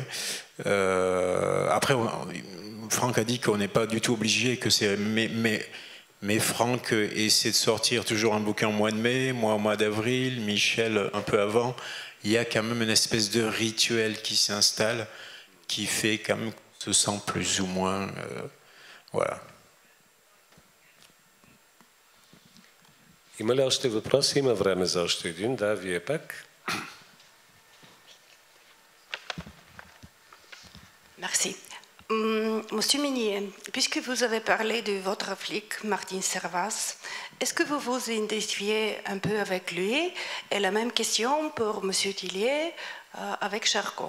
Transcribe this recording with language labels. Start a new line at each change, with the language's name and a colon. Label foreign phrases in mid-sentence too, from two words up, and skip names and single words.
French: Après, Franck a dit qu'on n'est pas du tout obligé, que c'est... Mais Franck essaie de sortir toujours un bouquin au mois de mai, moi au mois d'avril, Michel un peu avant. Il y a quand même une espèce de rituel qui s'installe, qui fait quand même... se sent plus ou moins... voilà.
Bulgarian: Има ли още въпроси? Има време за още един. Да, вие пак.
French: Merci. Monsieur Minier, puisque vous avez parlé de votre flic, Martin Servaz, est-ce que vous vous identifiez un peu avec lui? Et la même question pour Monsieur Tillier avec Charcot.